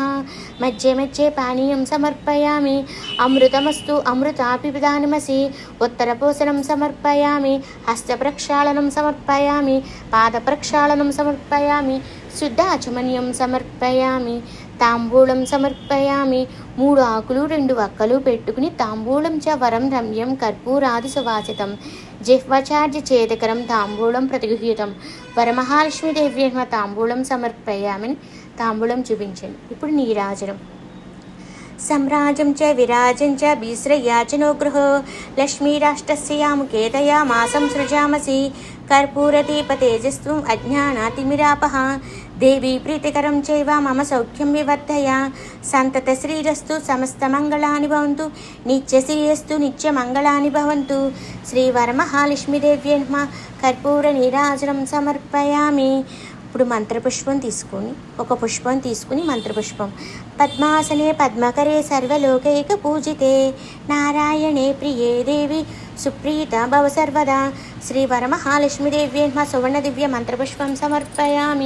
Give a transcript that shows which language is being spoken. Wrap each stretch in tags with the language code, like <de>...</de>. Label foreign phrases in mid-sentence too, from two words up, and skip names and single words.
<sa>మధ్య మధ్య పానీయం సమర్పయామి అమృతమస్తు అమృతాపిదానమసి ఉత్తరపోసనం సమర్పయామి హస్తప్రక్షాళనం సమర్పయామి పాదప్రక్షాళనం సమర్పయామి శుద్ధాచమన్యం సమర్పయామి తాంబూలం సమర్పయామి.</sa> <te>3 ఆకులు 2 వక్కలు పెట్టుకుని</te> <sa>తాంబూలం చ వరం రమ్యం కర్పూరాది సువాసితం జిహ్వచార్య చేదకరం తాంబూలం ప్రతిగృహీతం వరమహాలక్ష్మీదేవ్యన్మ తాంబూలం సమర్పయామని</sa> <te>తాంబూలం చూపించండి. ఇప్పుడు నీరాజనం.</te> <sa>सम्राजं च विराजं च भीस्रयाचनो गृहो लक्ष्मीराष्ट्रस्यामुखेतया मासं सृजामसि कर्पूरदीपतेजस्त्वम् अज्ञानातिमिरापः देवी प्रीतिकरं चैव मम सौख्यं विवर्धय सन्ततश्रीरस्तु समस्तमङ्गलानि भवन्तु नित्यश्रीरस्तु नित्यमङ्गलानि भवन्तु श्रीवरमहालक्ष्मीदेव्यै नमः कर्पूरनीराजनं समर्पयामि.</sa> <te>ఇప్పుడు మంత్రపుష్పం తీసుకొని ఒక పుష్పం తీసుకుని</te> <sa>మంత్రపుష్పం పద్మాసనే పద్మకరే సర్వలోకైక పూజితే నారాయణే ప్రియే దేవి సుప్రీత భవ సర్వదా శ్రీ వరమహాలక్ష్మీదేవ్యై నమః సువర్ణ దివ్య మంత్రపుష్పం సమర్పయామి.</sa>